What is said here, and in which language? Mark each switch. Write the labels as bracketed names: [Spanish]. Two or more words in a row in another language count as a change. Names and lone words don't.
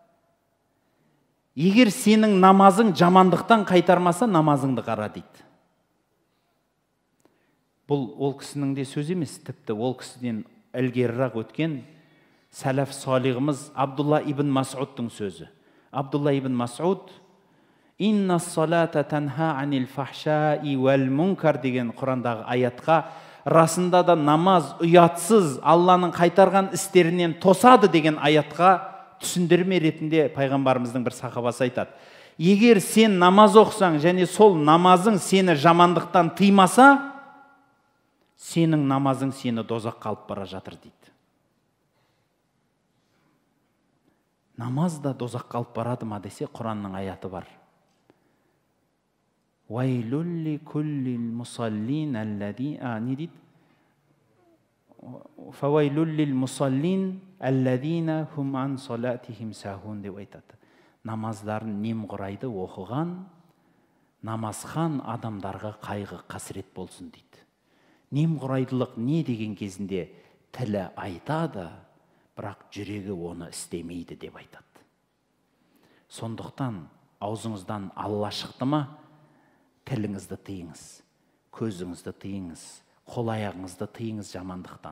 [Kazakh] Егер сенің намазың жамандықтан қайтармаса, намазыңды қара дейді. Бұл ол кісінің де сөз емес, тіпті ол кісіден ілгерірек өткен сәләф салиғымыз Абдулла ибн Мас'удтың сөзі. Абдулла ибн Мас'уд [Arabic] «إن الصلاة تنهى عن الفحشاء والمنكر» [Kazakh] деген Құрандағы аятқа расында да намаз ұятсыз Алланың қайтарған істерінен тосады деген аятқа түсіндірме ретінде пайғамбарымыздың бір сахабасы айтады. Егер сен намаз оқысаң және сол намазың сені жамандықтан тыймаса, сенің намазың сені дозаққа алып бара жатыр дейді. Намаз да дозаққа алып барады ма десе, Құранның аяты бар. [Arabic] ويل لكل المصلين الذي [Kazakh] не дейді? [Arabic] فويل للمصلين الذين هم عن صلاتهم ساهون [Kazakh] деп айтады. Намаздарын немқұрайды оқыған намазхан адамдарға қайғы қасірет болсын дейді. Немқұрайдылық не деген кезінде тілі айтады, бірақ жүрегі оны істемейді деп айтады. Сондықтан аузыңыздан Алла шықты ма, тіліңізді тыйыңыз, көзіңізді тыйыңыз, қол аяғыңызды тыйыңыз жамандықтан.